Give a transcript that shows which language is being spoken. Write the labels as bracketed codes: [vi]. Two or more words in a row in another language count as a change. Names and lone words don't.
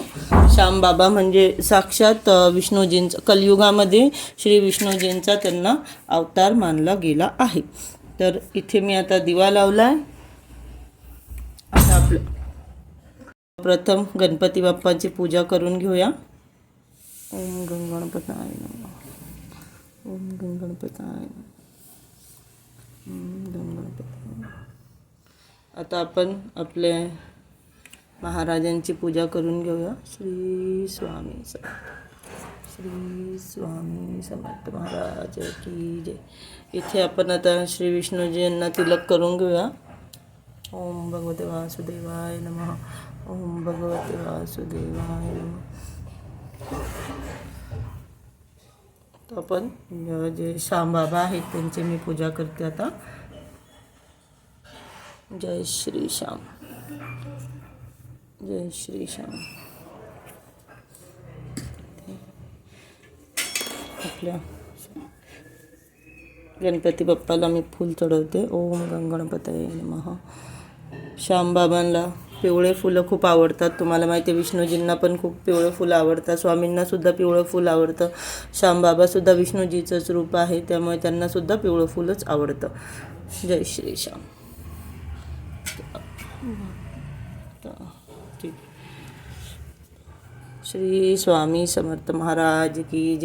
[mr] श्यामबाबा म्हणजे साक्षात विष्णूजींचा, कलियुगामध्ये श्री विष्णूजींचा त्यांना अवतार मानला गेला आहे। तर इथे मी आता दिवा लावलाय। आता आपलं प्रथम गणपती बाप्पांची पूजा करून घेऊया। [sa] ओम गण गणपताय नमः, ओम गण गणपताय नमः, ओम गण गणपताय। [mr] आता आपण आपले महाराजांची पूजा करून घेऊया। श्री स्वामी समर्थ, श्री स्वामी समर्थ [hi] महाराज की जय। [mr] इथे आपण आता श्री विष्णूजी यांना तिलक करून घेऊया। [sa] ओम भगवते वासुदेवाय नमः, ओम भगवते वासुदेवाय नमः। [mr] तर आपण जे श्याम बाबा आहेत त्यांची मी पूजा करते आता। जय श्री श्याम, जय श्री श्याम। आपल्या गणपती बाप्पाला मी फूल चढवते। [sa] ओम गण गणपतये नमः। [mr] श्याम बाबांना पिवळे फुलं खूप आवडतात। तुम्हाला माहिती आहे, विष्णूजींना पण खूप पिवळे फुलं आवडतात, स्वामींना सुद्धा पिवळं फुल आवडतं। श्याम बाबा सुद्धा विष्णूजीचंच रूप आहे, त्यामुळे त्यांना सुद्धा पिवळं फुलच आवडतं। जय श्री श्याम। श्री स्वामी समर्थ [hi] महाराज की जय।